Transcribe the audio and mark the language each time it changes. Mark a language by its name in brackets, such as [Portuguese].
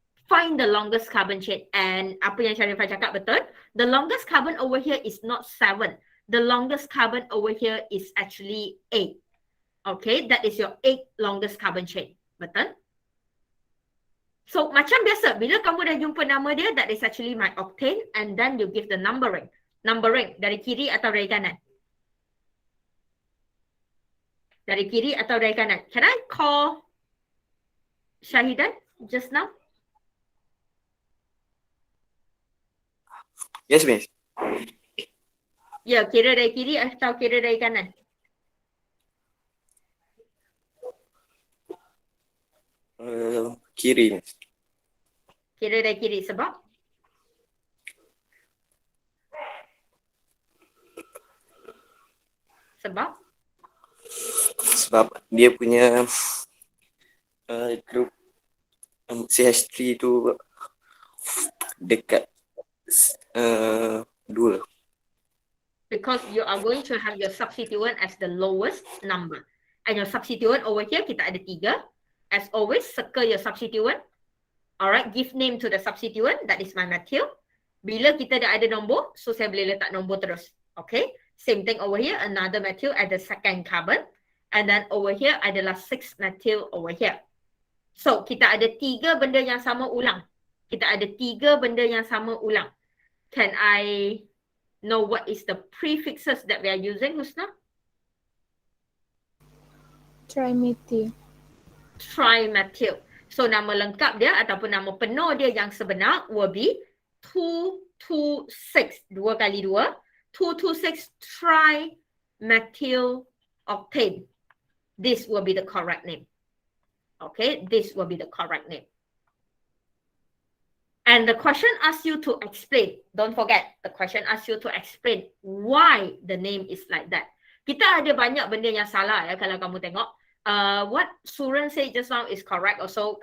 [English] Find the longest carbon chain. And [Malay] apa yang Sharifah cakap betul, [English] the longest carbon over here is not 7. The longest carbon over here is actually 8. Okay, that is your 8 longest carbon chain. Betul? So, [Malay] macam biasa, bila kamu dah jumpa nama dia, [English] that is actually my octane, and then you give the numbering. [Malay] Numbering dari kiri atau dari kanan? Dari kiri atau dari kanan? [English] Can I call Syahidan just now? Yes, miss. [Malay] Ya, kira dari kiri atau kira dari kanan? Kiri, miss. Kira dari kiri sebab? Sebab dia punya group CH3 tu dekat 2. [English] Because you are going to have your substituent as the lowest number. And your substituent over here, [Malay] kita ada 3. [English] As always, circle your substituent. Alright, give name to the substituent. That is my methyl. [Malay] Bila kita dah ada nombor, so saya boleh letak nombor terus. [English] Okay, same thing over here. Another methyl at the second carbon. And then over here adalah 6 methyl over here. [Malay] So, kita ada 3 benda yang sama ulang. Kita ada 3 benda yang sama ulang. [English] Can I know what is the prefixes that we are using, Husna? Trimethyl. [Malay] Trimethyl. So, nama lengkap dia ataupun nama penuh dia yang sebenar [English] will be 226. [Malay] 2 kali 2. [English] 226 trimethyl octane. This will be the correct name. Okay, this will be the correct name. And the question asks you to explain. Don't forget, the question asks you to explain why the name is like that. [Malay] Kita ada banyak benda yang salah ya kalau kamu tengok. [English] What Suran said just now is correct also.